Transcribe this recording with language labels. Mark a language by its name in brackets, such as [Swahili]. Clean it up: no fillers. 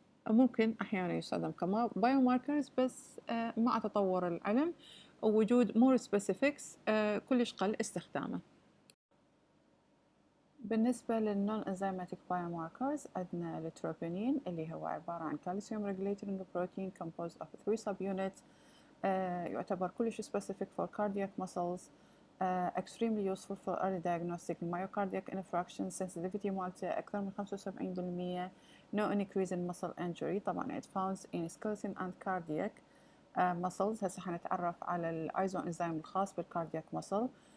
[Arabic] ممكن أحيانا يستخدم كما biomarkers، بس مع تطور العلم ووجود [English] more specifics [Arabic] كلش قل استخدامه. بالنسبة للنون [English] enzymatic biomarkers [Arabic] عندنا التروبونين اللي هو عبارة عن [English] calcium regulating protein composed of 3 subunits، [Arabic] يعتبر كلش [English] specific for cardiac muscles، extremely useful for early diagnostic myocardiac infarction، sensitivity [Arabic] مالته أكثر من [English] 75%، no increase in muscle injury. طبعا it found in skeleton and cardiac muscles. [Arabic] هسه حنتعرف على الايزو انزيم الخاص بالكاردياك muscle.